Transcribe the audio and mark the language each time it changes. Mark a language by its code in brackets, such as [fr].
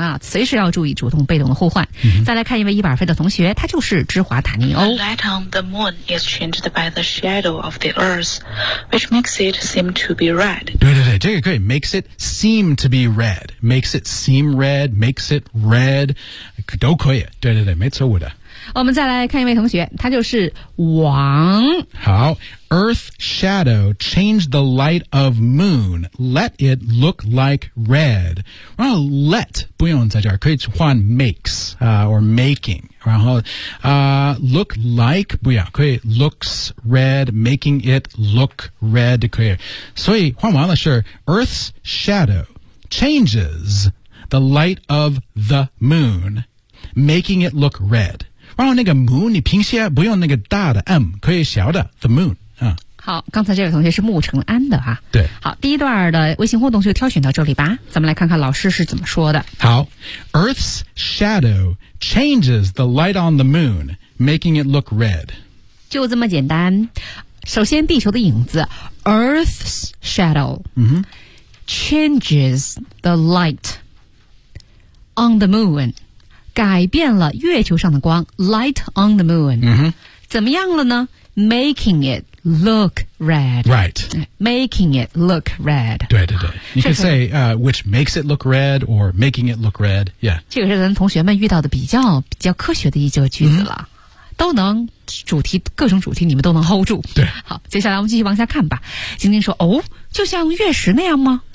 [zh] 啊，随时要注意主动被动的互换、再来看一位100分的同学他就是芝华塔尼欧 [en] The light on the moon is changed by the shadow of the earth which makes it seem to be red [zh] 对对对这个可以 [en] makes it seem to be red makes it seem red makes itRed, [zh] 都可以对对对没错误的。我们再来看一位同学他就是王。 [en] 好 ,Earth shadow changed the light of moon, let it look like red. [zh] 然后 let, 不用在这儿可以换 makes,、 [en] or making. [zh] 然后、 [en] look like, [zh] 不要可以 [en] looks red, making it look red, [zh] 可以。 [en] 所以换完了是 ,Earth's shadow changes,The light of the moon, making it look red. [zh] 然后那个 moon, 你拼写不用那个大的 M, 可以小的 [en] the moon.、 [zh] 好刚才这位同学是穆成安的哈。对。好第一段的微信互动就挑选到这里吧。咱们来看看老师是怎么说的。 [en] 好 ,Earth's shadow changes the light on the moon, making it look red. [zh] 就这么简单。首先地球的影子 , [en] Earth's shadow,、 changes the light. On the moon, [zh] 改变了月球上的光 [en] light on the moon,、 [zh] 怎么样了呢 [en] making it look red. Right. Making it look red. [zh] 对对对。 [en] You can say, which makes it look red or making it look red. Yeah. [zh] 这个是咱同学们遇到的比较科学的一个句子了。 Mm-hmm. 都能主题各种主题你们都能 hold 住对好接下来我们继续往下看吧晶晶说哦就像月食那样吗